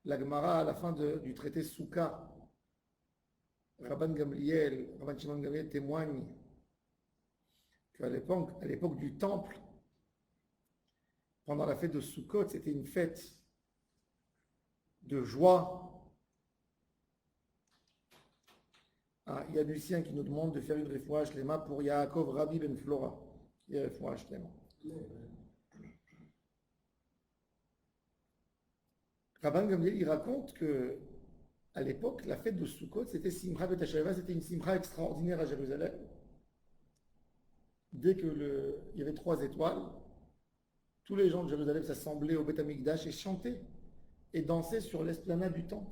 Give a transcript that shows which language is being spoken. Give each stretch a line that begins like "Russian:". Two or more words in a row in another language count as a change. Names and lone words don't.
French: La Gemara, à la fin du traité Souka, Rabban Shimon Gamliel témoigne qu'à l'époque du temple, pendant la fête de Sukkot, c'était une fête de joie. Ah, il y a Lucien qui nous demande de faire une
Hebrew: refoua shlema
French: pour Yaakov Rabbi Ben Flora, qui est
Hebrew: refoua shlema.
French: Rabban Gamliel, il raconte que à l'époque, la fête de Sukkot, c'était Simcha Bet HaShavua, c'était une Simcha extraordinaire à Jérusalem. Dès que il y avait 3 étoiles, tous les gens de Jérusalem s'assemblaient au Beth Amikdash et chantaient et dansaient sur l'esplanade du temple.